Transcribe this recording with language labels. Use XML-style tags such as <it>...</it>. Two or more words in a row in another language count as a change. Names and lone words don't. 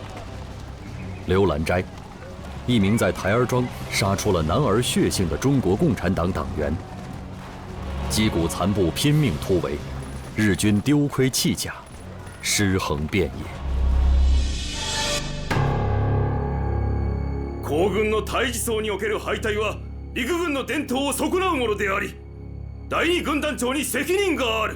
<zh>刘兰斋，一名在台儿庄杀出了男儿血性的中国共产党党员。击鼓残部拼命突围，日军丢盔弃甲，尸横遍野。</zh> <ja>皇軍の対峙層における敗退は陸軍の伝統を損なうものであり、第2軍団長に責任がある。</ja>